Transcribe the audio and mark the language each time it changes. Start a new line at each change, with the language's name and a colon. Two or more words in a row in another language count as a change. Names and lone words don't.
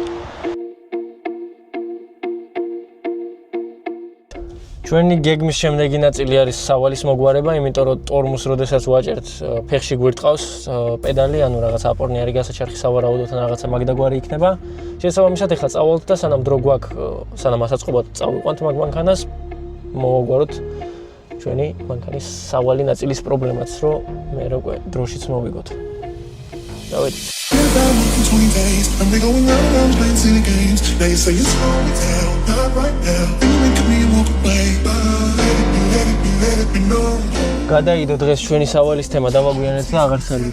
Georgian: ჩვენი გეგმის შემდეგი ნაწილი არის სავალის მოგვარება, იმიტომ რომ ტორმუს როდესაც ვაჭერთ, ფეხში გვირტყავს პედალი, ანუ რაღაც აპორნიარი გასაჩერხი სავარაუდოდ რაღაცა მაგდაგვარი იქნება. შესაბამისად, ეხლა წავალთ და სანამ დრო გვაქვს, სანამ ასაწყობად წავიყვანთ მაგ მანქანას, მოვაგვაროთ ჩვენი მანქანის სავალი ნაწილის პრობლემაც, რომ მე უკვე დროშიც მოვიგოთ. დავედით.
English: $20 days, and we're going around playing silly games. Now you say it's slow me down, not right now. Then you make me walk away, but let it be known.
Georgian: გადაიდო დღეს ჩვენი სავალის თემა დავაგვიანეთ და აღარ სალით.